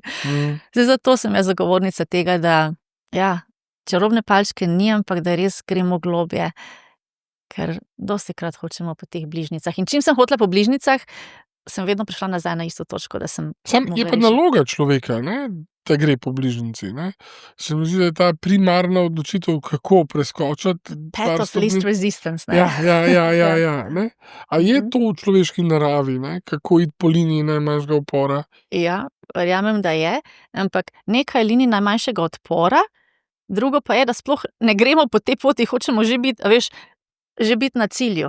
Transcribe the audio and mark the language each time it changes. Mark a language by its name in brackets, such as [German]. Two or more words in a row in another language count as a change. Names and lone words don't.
[Slovenian] Zdaj, zato sem jaz zagovornica tega, da ja, čarobne palčke ni, ampak da res gremo globje, ker dostikrat hočemo po teh bližnjicah. In čim sem hotela po bližnjicah, sem vedno prišla nazaj na isto točko, da sem Sam je mogla pa rešiti. naloga človeka, ne, da gre po bližnjici, ne. Se mi zdi, da je ta primarna odločitev, kako preskočiti [English] Path [Slovenian] par [English] of least [Slovenian] stopnic. [English] resistance, ne. [Slovenian] Ja, ne. A je to v človeški naravi, ne, kako iti po liniji najmanjšega upora? Ja, verjamem, da je, ampak nekaj je linij najmanjšega odpora, drugo pa je, da sploh ne gremo po tej poti, hočemo že biti, a veš, že biti na cilju.